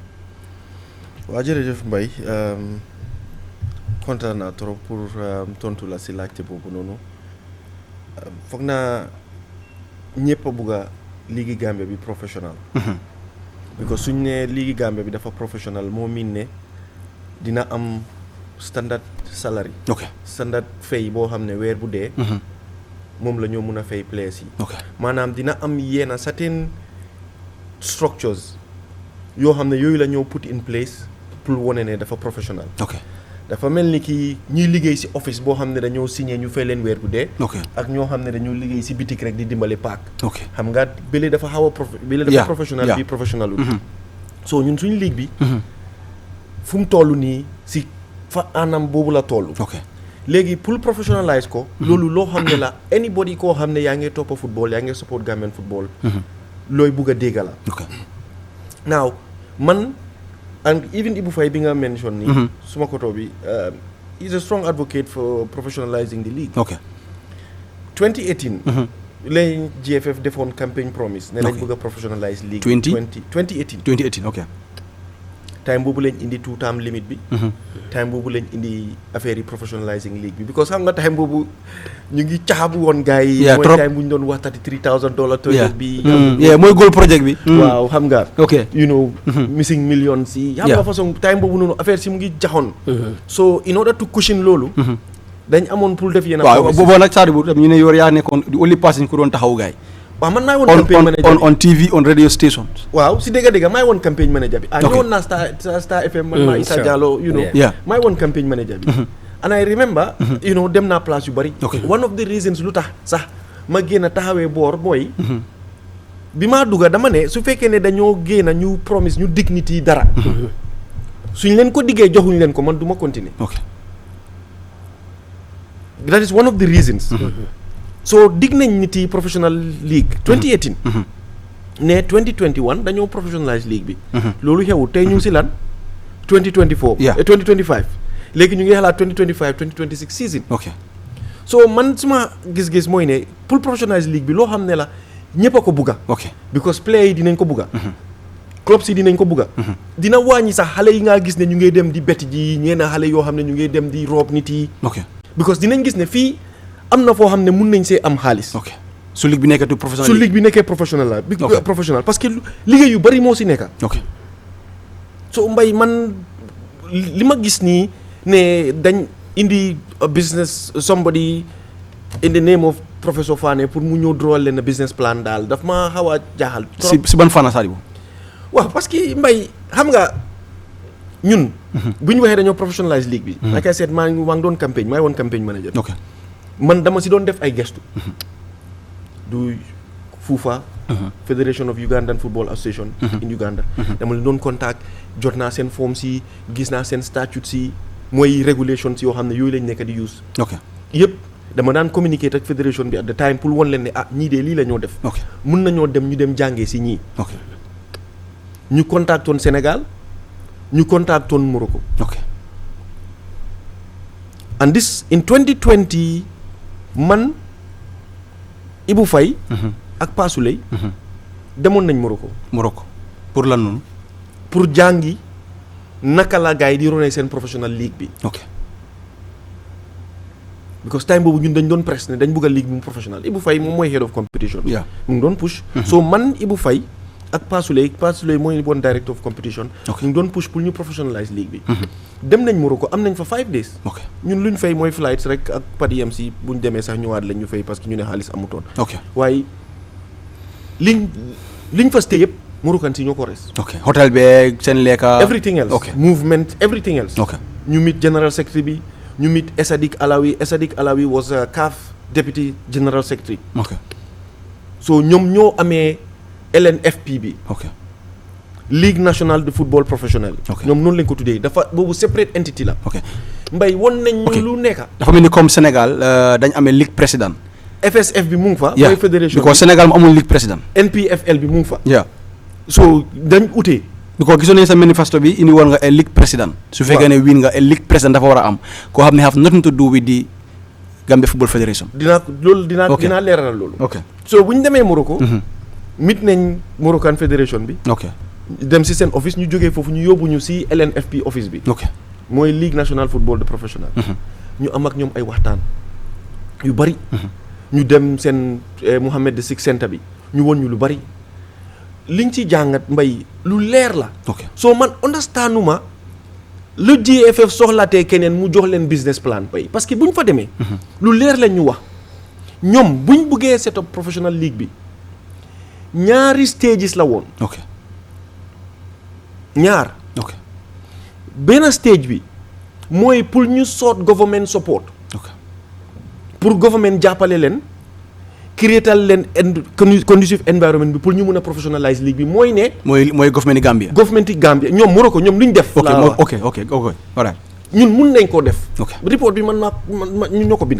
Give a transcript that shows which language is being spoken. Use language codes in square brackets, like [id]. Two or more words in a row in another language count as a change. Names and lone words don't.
[wo] waa jërëjëf Mbaye kontaan naa [fr] trop pour [wo] tontu la si laajte boobu noonu foog naa ñëpp a bugg a liigi Gambia bi professionnel. because suñ ne liigi Gambia bi dafa professionnel moo miin ne dina am [en] standard salary. [wo] standard fay boo xam ne weer bu dee. moom la ñoo mun a fay players yi. maanaam dina am yenn [en] certain structures [wo] yoo xam ne yooyu la ñoo [en] put in place [wo] pour wane ne dafa professionnel. dafa mel ni ki ñuy liggéey si office boo xam ne dañoo signé ñu fay leen weer bu dee. ak ñoo xam ne dañoo liggéey si bitik rek di dimbale paak. xam nga bële dafa xaw a bële dafa professionnel bi professionnel so ñun suñu ligue bi. fu mu toll nii si fa anam boobu la toll. léegi pour professionnalize ko. loolu loo xam ne la anybody koo xam ne yaa ngi toppa football yaa ngi [en] support Gambian football. [wo] looy bugg a dégg la. [en] now man. And even [wo] Ibu Faye bi nga mention ni suma koto bi [en] is a strong advocate for professionalizing the league. [wo] 2018 lañ GFF defoon [en] campaign promise [wo] ne lañ bëgg a [en] professionalize league [wo] 2018 time boobu lañ indi 2 [en] term limit [wo] bi time boobu lañ indi affaire yi [en] professionalizing league [wo] bi because xam nga time boobu ñu ngi caxabu woon gars yi mooy time bu ñu doon wax $33,000 toilet bi mooy [en] goal project [wo] bi waaw xam nga [en] you know missing millions [wo] yi xam nga façon time boobu noonu affaire si mu ngi jaxoon [en] so in order to cushion [wo] loolu dañ amoon pour def yenn waaw boobu nag Sadibou ñu ne yow yaa nekkoon di [en] only person [wo] ku doon taxaw gars yi waaw man maay woon [en] campaign manager on TV on radio stations. [wo] waaw si dégg maay woon [en] campaign manager [wo] bi. ñëwoon naa Star FM man maa Issa Diallo [en] you know. [wo] maay woon [en] campaign manager [wo] bi. [en] and I remember. you know [wo] dem naa place yu bari. [en] one of the reasons [wo] lu tax sax ma génn taxawee boor mooy. bi maa dugga dama ne su fekkee ne dañoo génn ñu promise ñu dignity dara. suñ leen ko diggee joxuñ leen ko man du ma continuer. [en] that is one of the reasons. [wo] so dig nañ nit yi [en] professional league [wo] 2018 ne 2021 dañoo [en] professionalize league [wo] bi loolu xewul tey ñu ngi si lan 2024 2025 léegi ñu ngi xalaat 2025 2026 season so man suma gis-gis mooy ne pour [en] professionalize league [wo] bi loo xam ne la ñëpp a ko bugga because player yi dinañ ko bugga clubs yi dinañ ko bugga dina wàññi sax xale yi ngaa gis ne ñu ngi dem di bett ji ñeena xale yoo xam ne ñu ngi dem di roob nit yi because dinañ gis ne fii am na foo xam ne mun nañ see am xaalis. su ligue bi nekkee professionnel. su ligue bi nekkee professionnel la. [fr] professionnel parce que [wo] liggéey yu bari moo si nekka. so mbay man li ma gis nii ne dañ indi [en] business somebody in the name of [wo] professeur Fane pour mu ñëw drawal leen [en] business plan [wo] daal daf ma xaw a jaaxal. si ban fànn Sadibou. waaw [fr] parce que [wo] mbay xam nga ñun. bu ñu waxee dañoo professionnalize league bi. [en] like I said [wo] maa ngi doon campagne maa ngi woon campagne manager. man dama si doon def ay gestu du FUFA Federation of Ugandan Football Association in Uganda dama leen doon contact jot naa seen forms yi gis naa seen statutes yi mooy regulations yoo xam ne yooyu lañ nekk di use yëpp dama daan communiquer ak fédération bi [en] at the time [wo] pour won leen ne ñii de lii la ñoo def mun nañoo dem ñu dem jàngee si ñii ñu contactoon Sénégal ñu contactoon Morocco [en] and this in 2020 [wo] man Ibou Faye ak Pasuley demoon nañ Morocco pour lan noonu pour jàngi naka la gars yi di ronee seen [en] professional league [wo] bi because time boobu ñun dañ doon press ne dañ bëgg a league bi mu professionnel Ibou Faye moom mooy [en] head of competition [wo] mu ngi doon push so man Ibou Faye ak Pasuley mooy bon [en] director of competition [wo] ñu ngi doon push pour ñu professionalize league bi dem nañ Morocco am nañ fa [en] 5 days [wo] ñun luñ fay mooy flights rek ak pad yam si buñ demee sax ñëwaat lañ ñu fay [fr] parce que [wo] ñu ne xaalis amutoon waaye liñ fa stay yëpp Moroccan si ñoo ko res hotel beeg seen lekka [en] everything else movement everything else [wo] ñu meet [en] general secretary [wo] bi ñu meet [en] Sadik Alawi was a CAF deputy general secretary [wo] so ñoom ñoo amee LNFP bi Ligue nationale de football professionnel ñoom noonu lañ ko tuddee dafa boobu [en] separate entity [wo] la mbay won nañ ñu lu nekka dafa mel ni comme Sénégal dañ amee [fr] ligue président [wo] FSF bi mu ngi fa mooy fédération because Sénégal mu amul [fr] ligue président [wo] NPFL bi mu ngi fa so dañ utee because gisoon nañu sa manifesto bi indi woon nga a league président su fekkee ne win nga a league président dafa war a am koo xam ne [en] have nothing to do with the Gambia Football Federation [wo] dinaa leeral loolu so bu ñu demee Morocco mit nañ Moroccan Federation bi dem si seen office ñu jógee foofu ñu yóbbu ñu si LNFP office bi mooy Ligue nationale football de professionnel ñu am ak ñoom ay waxtaan yu bari ñu dem seen Mohammed VI Centre bi ñu won ñu lu bari liñ ci jàngat mbay lu leer la soo man understanduma lu GFF soxlatee keneen mu jox leen [en] business plan [wo] bay [fr] parce que [wo] bu ñu fa demee lu leer lañ ñu wax ñoom buñ buggee set up [en] professional league [wo] bi ñaari stages la woon ñaar benn stage bi mooy pour ñu sort [en] government support [wo] pour government jàppale leen créatal leen [en] conducive environment [wo] bi pour ñu mun a professionalize league bi mooy ne mooy government yi Gambia ñoom Morocco ñoom lu ñu def [en] ok alright [wo] ñun mun nañ koo def report bi man ñun ñoo ko binda